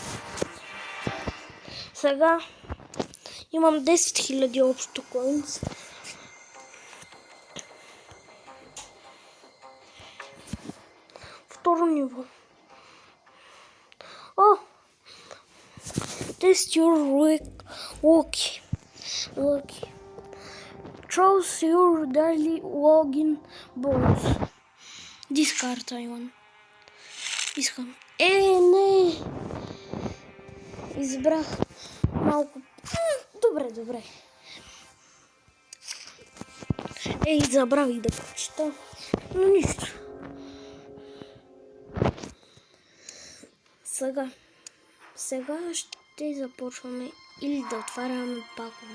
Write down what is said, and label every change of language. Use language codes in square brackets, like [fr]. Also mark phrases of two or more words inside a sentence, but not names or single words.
[bg] Сега имам 10 000 общо коинс. Второ ниво. О! [en] Test your lucky. Choose your daily login bonus. Discard one. [bg] Искам. Не! Избрах малко. Добре. Забравих да прочита. Но нищо. Сега ще започваме или да отваряме пакове.